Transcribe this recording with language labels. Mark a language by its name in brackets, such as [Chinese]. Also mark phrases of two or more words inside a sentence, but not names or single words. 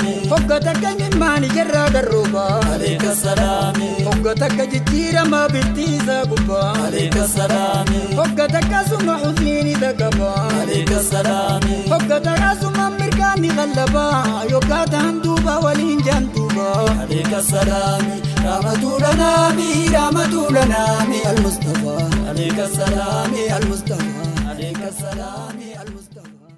[Oromo] Hogga takka imimmaan ijarraa garrooba. [Arabic] عليك سلامي. [Oromo] Hogga takka jijjiirama birtii isaa gubbaa. [Arabic] عليك سلامي. [Oromo] Hogga takka suma uzniin isa qaba. [Arabic] عليك سلامي. [Oromo] Hogga takka suma mirgaan ni qallaba. Yoggaa ta'an duuba waliin jaan duuba. [Arabic] عليك سلامي. رحمة للأنام، رحمة للأنام. المصطفى. عليك سلامي. المصطفى. عليك سلامي. المصطفى.